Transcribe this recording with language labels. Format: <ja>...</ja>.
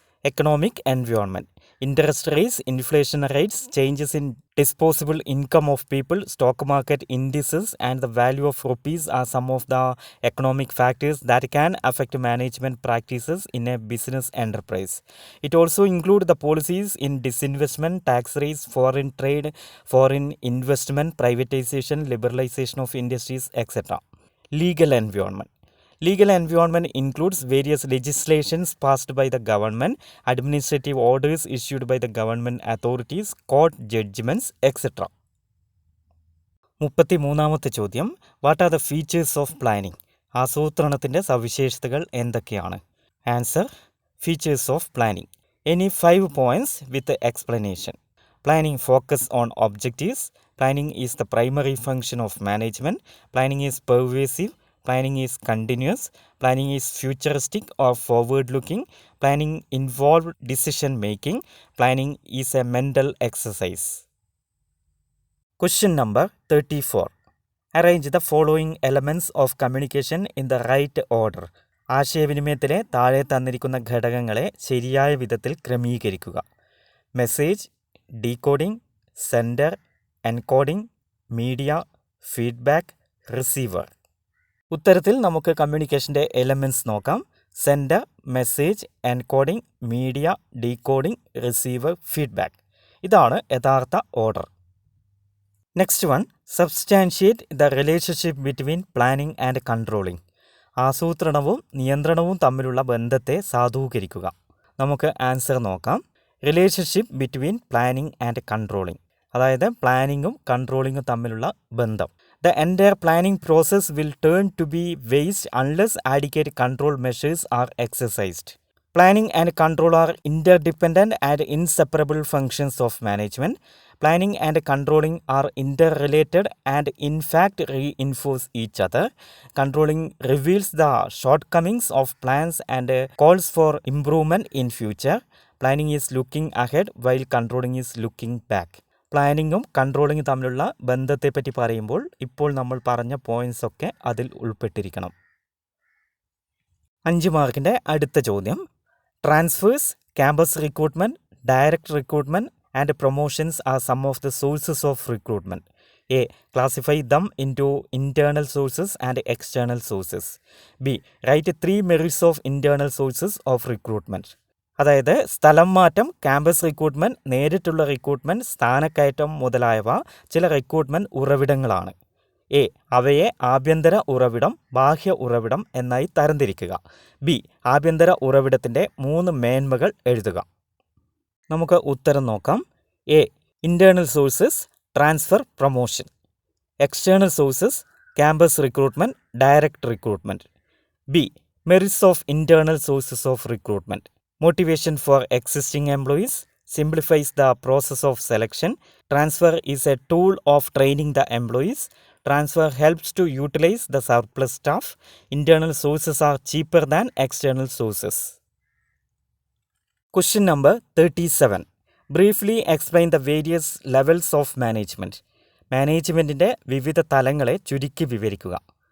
<en>Economic environment. Interest rates, inflation rates, changes in disposable income of people, stock market indices and the value of rupees are some of the economic factors that can affect management practices in a business enterprise. It also include the policies in disinvestment, tax rates, foreign trade, foreign investment, privatisation, liberalisation of industries, et cetera. Legal environment. Legal environment includes various legislations passed by the government, administrative orders issued by the government authorities, court judgments, etc.</en> <ml>33ാമത്തെ ചോദ്യം.</ml> <en>What are the features of planning?</en> <ml>ആസൂത്രണത്തിൻ്റെ സവിശേഷതകൾ എന്തൊക്കെയാണ്?</ml> <en>Answer. Features of planning. Any 5 points with explanation. Planning focus on objectives. Planning is the primary function of management. Planning is pervasive. Planning is continuous. Planning is futuristic or forward-looking. Planning involves decision-making. Planning is a mental exercise. Question number 34. Arrange the following elements of communication in the right order.</en> <ml>ആശയവിനിമയത്തിലെ താഴെ തന്നിരിക്കുന്ന ഘടകങ്ങളെ ശരിയായ വിധത്തിൽ ക്രമീകരിക്കുക.</ml> <en>Message, decoding, sender, encoding, media, feedback, receiver.</en> <ml>ഉത്തരത്തിൽ നമുക്ക് കമ്മ്യൂണിക്കേഷൻ്റെ elements നോക്കാം.</ml> <en>Sender, message, encoding, media, decoding, receiver, feedback.</en> <ml>ഇതാണ് യഥാർത്ഥ order.</ml> <en>Next one. Substantiate the relationship between planning and controlling.</en> <ml>ആസൂത്രണവും നിയന്ത്രണവും തമ്മിലുള്ള ബന്ധത്തെ സാധൂകരിക്കുക. നമുക്ക് ആൻസർ നോക്കാം.</ml> <en>relationship between planning and controlling,</en> <ml>അതായത് പ്ലാനിങ്ങും കൺട്രോളിങ്ങും തമ്മിലുള്ള ബന്ധം.</ml> <en>The entire planning process will turn to be waste unless adequate control measures are exercised. Planning and control are interdependent and inseparable functions of management. Planning and controlling are interrelated and in fact reinforce each other. Controlling reveals the shortcomings of plans and calls for improvement in future. Planning is looking ahead while controlling is looking back.</en> <ml>പ്ലാനിങ്ങും കൺട്രോളിങ്ങും തമ്മിലുള്ള ബന്ധത്തെപ്പറ്റി പറയുമ്പോൾ ഇപ്പോൾ നമ്മൾ പറഞ്ഞ points ഒക്കെ അതിൽ ഉൾപ്പെട്ടിരിക്കണം.</ml> <en>5</en> <ml>മാർക്കിൻ്റെ അടുത്ത ചോദ്യം.</ml> <en>Transfers, campus recruitment, direct recruitment and promotions are some of the sources of recruitment. A. Classify them into internal sources and external sources. B. Write 3 merits of internal sources of recruitment.</en> <ml>അതായത് സ്ഥലം മാറ്റം, campus recruitment, നേരിട്ടുള്ള recruitment, സ്ഥാനക്കയറ്റം മുതലായവ ചില recruitment ഉറവിടങ്ങളാണ്. A. അവയെ ആഭ്യന്തര ഉറവിടം, ബാഹ്യ ഉറവിടം എന്നായി തരംതിരിക്കുക. ബി. ആഭ്യന്തര ഉറവിടത്തിൻ്റെ 3 മേന്മകൾ എഴുതുക. നമുക്ക് ഉത്തരം നോക്കാം. A.</ml> <en>Internal sources, transfer, promotion. External sources, campus recruitment, direct recruitment. B. Merits of internal sources of recruitment. Motivation for existing employees, simplifies the process of selection. Transfer is a tool of training the employees. Transfer helps to utilize the surplus staff. Internal sources are cheaper than external sources. Question number 37. Briefly explain the various levels of management.</en> <ml>മാനേജ്മെൻറ്റിൻ്റെ വിവിധ തലങ്ങളെ ചുരുക്കി വിവരിക്കുക.</ml>